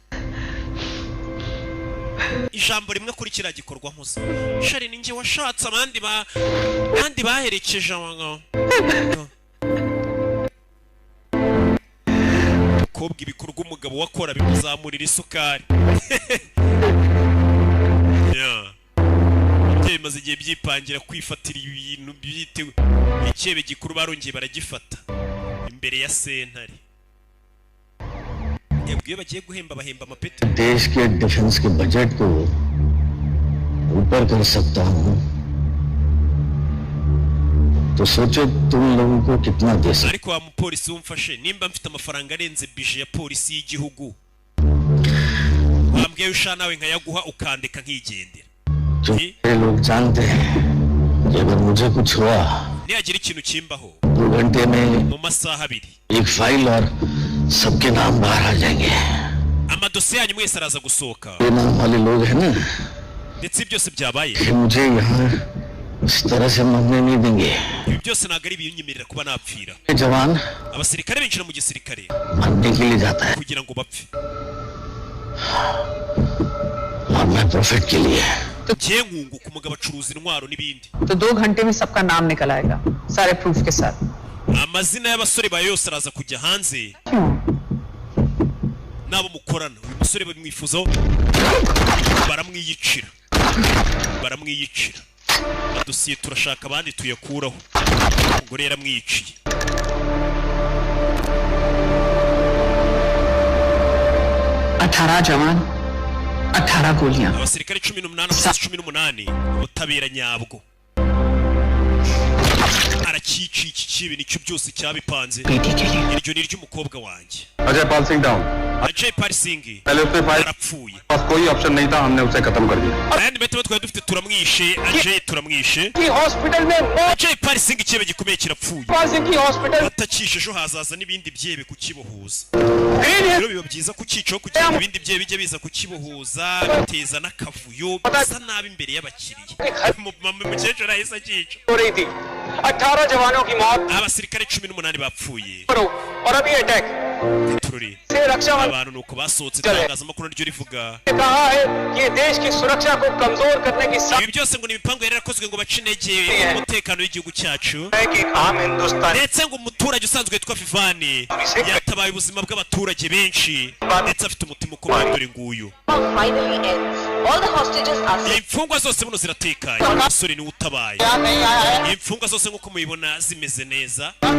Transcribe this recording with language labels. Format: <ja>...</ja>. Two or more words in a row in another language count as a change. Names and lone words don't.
<rw>ijambo rimwe kuri kiriya gikorwa mpuze shari ni njye washatse abandi baherekeje abagabo kobwa ibikorwa umugabo wakora bimuzamurira isukari maze igihe byipangira kwifatira ibintu byitewe icyebe gikuru barongeye baragifata imbere ya sentare yabwiye bagiye guhemba bahemba amapeti</rw> <hi>देश के डिफेंस के बजट को ऊपर कर सकता हूँ तो सोचो तुम लोगों को कितना दे सकते</hi> <rw>ariko wa mupolisi wumfashe nimba mfite amafaranga arenze bije ya polisi y'igihugu wambwiye usha nawe nkayaguha ukandeka nkigendera</rw> <hi>ये लोग जानते हैं कि अगर मुझे कुछ हुआ</hi> <rw>niyagira ikintu kimbaho</rw> <hi>2 घंटे में</hi> <rw>mu masaha abiri</rw> <hi>एक फाइल और सबके नाम बाहर आ जाएंगे</hi> <rw>amadosiye yanyu mwese araza gusohoka</rw> <hi>ये नाम वाले लोग हैं ना</hi> <rw>ndetse byose byabaye</rw> <hi>कि मुझे यहाँ इस तरह से मरने नहीं देंगे</hi> <rw>ibi byose ntabwo ari ibinyemerera kuba napfira</rw> <hi>जवान</hi> <rw>abasirikare binjira mu gisirikare</rw> <hi>मरने के लिए जाता है</hi> <rw>kugira ngo bapfe</rw> <hi>और मैं प्रॉफिट के लिए</hi> <rw>giye nkunguka umugabo acuruza intwaro n'ibindi</rw> <hi>तो 2 घंटे में सबका नाम निकल आएगा सारे प्रूफ के साथ</hi> <rw>amazina y'abasore ba yose araza kujya hanze nabo mukorana uyu musore bamwifuzaho baramwiyicira adosiye turashaka abandi tuyakuraho umugore yaramwiyiciye</rw> <hi>जवान 18 गोलियां</hi> <rw>abasirikare 18 ubutabera nyabwo barakici iki kibi nicyo byose cyabipanze iryo ni ry'umukobwa wanjye</rw> <en>Ajay Pal Singh down Ajay Pal Singh</en> <hi>पहले उसने फाइल</hi> <rw>arapfuye</rw> <hi>पास कोई ऑप्शन नहीं था हमने उसे खत्म कर दिया</hi> <rw>kandi betwe twari dufite turamwishe Ajay turamwishe</rw> <hi>की हॉस्पिटल में</hi> <rw>Ajay Pal Singh ikibe gikomeye kirapfuye</rw> <hi>पाल सिंह की हॉस्पिटल</hi> <rw>batakishe ejo hazaza n'ibindi byebe kukibohuza rero biba byiza kukicaho kugira ngo ibindi byebe bijye biza kukibohuza biteza n'akavuyo bisa nabi imbere y'abakiriya mukecuru ahise akica</rw> <hi>हो रही थी 18 जवानों की मौत</hi> <rw>abasirikare 18 bapfuye</rw> <hi>और अभी अटैक</hi> <rw>tururi</rw> <hi>से रक्षा</hi> <rw>abantu nuko basohotse itangazamakuru ryo rivuga</rw> <hi>कहा है ये देश की सुरक्षा को कमजोर करने की</hi> <rw>ibi byose ngo nibipango yari yarakozwe ngo bace intege umutekano w'igihugu cyacu ndetse ngo umuturage usanzwe witwa Vivani yatabaye ubuzima bw'abaturage benshi ndetse afite umutima ukomeye dore nguyu imfungwa zose buno ziratekanye umusore niwe utabaye imfungwa zose nk'uko mubibona zimeze neza</rw>